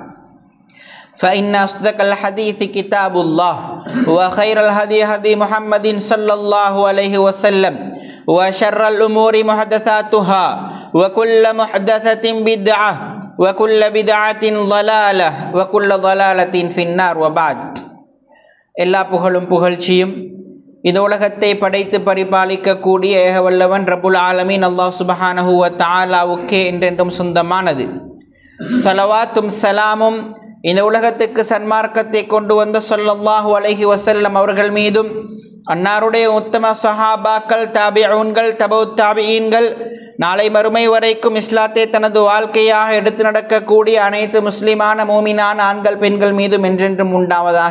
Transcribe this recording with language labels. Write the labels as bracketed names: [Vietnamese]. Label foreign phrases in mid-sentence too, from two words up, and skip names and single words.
[Arabic] فإن أصدق الحديث كتاب الله وخير الهدي هدي محمد صلى الله عليه وسلم وشر الأمور محدثاتها وكل محدثة بدعة وكل بدعة ضلالة وكل ضلالة في النار وبعد [Tamil] எல்லா புகழும் புகழ்ச்சியும் இந்த உலகத்தை படைத்து பரிபாலிக்கக்கூடிய ஏகவல்லவன் [Arabic] رب العالمين الله سبحانه وتعالى [Tamil] என்றென்றும் சொந்தமானது. ஸலவாத்தும் சலாமும் இந்த உலகத்துக்கு சன்மார்க்கத்தை கொண்டு வந்த [Arabic] صلى الله عليه وسلم [Tamil] அவர்கள் மீதும் அன்னாருடைய உத்தம சஹாபாக்கள் தாபிஊன்கள் தபவுத் தாபிஈன்கள் நாளை மறுமை வரைக்கும் இஸ்லாத்தை தனது வாழ்க்கையாக எடுத்து நடக்கக்கூடிய அனைத்து முஸ்லிமான மூமினான ஆண்கள் பெண்கள் மீதும் என்றென்றும் உண்டாவதாக.